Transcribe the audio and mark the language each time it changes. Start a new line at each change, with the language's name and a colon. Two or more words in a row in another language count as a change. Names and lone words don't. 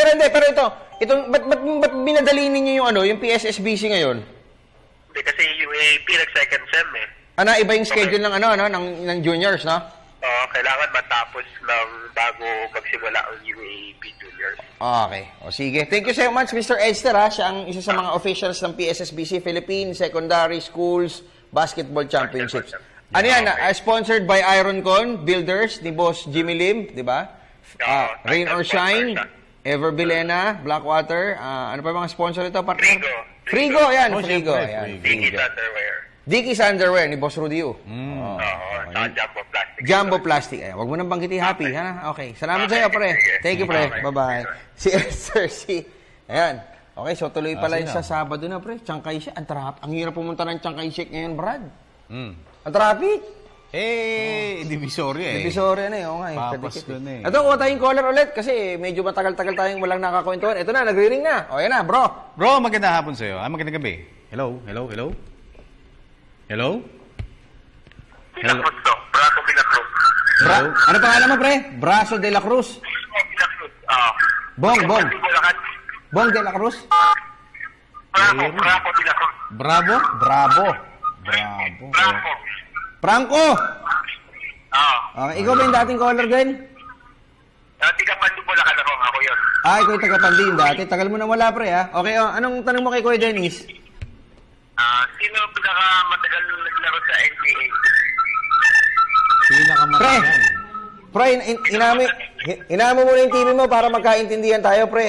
Filipino: Pero ito, ba't binadali ninyo yung PSSBC ngayon? Hindi, kasi UAP nag-
English: second sem
Filipino: eh. Iba yung schedule ng juniors, no? Kailangan matapos lang bago magsimula ang UAP juniors. Okay. Sige.
English: Thank you so much, Mr.
Filipino: Edster, ha? Siya ang isa sa mga officials ng PSSBC Philippine Secondary Schools Basketball Championships. Ano yan? Sponsored by Ironcon Builders, ni Boss Jimmy Lim, di ba? Rain or Shine, Ever Bilena, Blackwater, ano pa mga sponsor ito? Frigo, yan. Frigo. Dickies Underwear ni Boss Rudy U. Jumbo Plastic. Jumbo Plastic. Wag mo nang banggitin, Happy. Ha? Okay. Salamat sa'yo, pre.
English: Thank you, pre. Bye-bye.
Filipino: Si Esther C. Ayan. Okay, so tuloy pala yung sa Sabado na, pre. Chiang Kai-shek. Ang hirap pumunta ng Chiang Kai-shek ngayon, Brad. Ang traffic. Divisoria eh. Divisoria na eh. Oo nga eh. Papasko na eh. Ito, kuha tayong caller ulit kasi medyo matagal-tagal tayong walang nakakwentuhan. Ito na, nagre-ring na. O, yan na, bro. Bro, magandang hapon sa'yo. Magandang gabi. Hello? Hello? Hello? Hello? Hello? Braso de la Cruz. Ano pangalan mo, pre? Braso de la Cruz. Bong de la Cruz. Bravo de la Cruz. Bravo. Franco. Okay, ikaw ba yung dating caller, Glenn? Taga-Pandi po lang ako. Ako yun. Ikaw yung taga-Pandi yung dati. Tagal mo na wala, pre, ha? Okay, anong tanong mo kay Kuya Dennis? Sino pinakamatagal naglaro sa NBA? Pre, inamo muna yung TV mo para magkaintindihan tayo, pre.